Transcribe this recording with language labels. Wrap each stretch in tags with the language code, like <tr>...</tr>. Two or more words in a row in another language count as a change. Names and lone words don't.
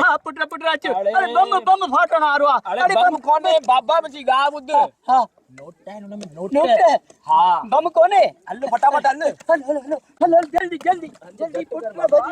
<sd>हां पुटरा पुटरा अच। अरे बम फाटण वारो आ। अरे बम कोने बाबा मुंहिंजी ॻाल्हि ॿुध। हां</sd> <hi>नोट है उनमें नोट है। हाँ</hi> <sd>बम कोने। हल फटाफट हल हल जल्दी जल्दी जल्दी पुटरा भॼ।</sd>